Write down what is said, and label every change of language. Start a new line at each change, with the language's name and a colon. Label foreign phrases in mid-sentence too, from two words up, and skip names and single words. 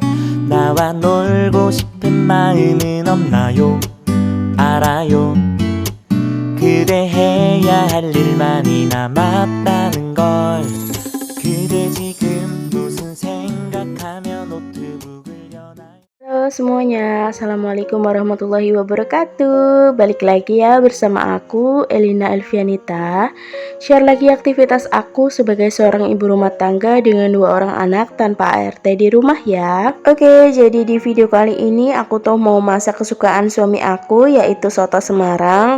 Korean: 나와 놀고 싶은 마음은 없나요? 알아요. 그대 해야 할 일만이 남았다는 걸. 그대 지금 무슨 생각하며 노트북을 여나요?
Indonesian: Halo semuanya,
Arabic: السلام عليكم ورحمة الله وبركاته.
Indonesian: Balik lagi ya bersama aku, Elina Elvianita. Share lagi aktivitas aku sebagai seorang ibu rumah tangga dengan 2 orang anak tanpa ART di rumah ya. Oke, jadi di video kali ini aku tuh mau masak kesukaan suami aku, yaitu soto Semarang.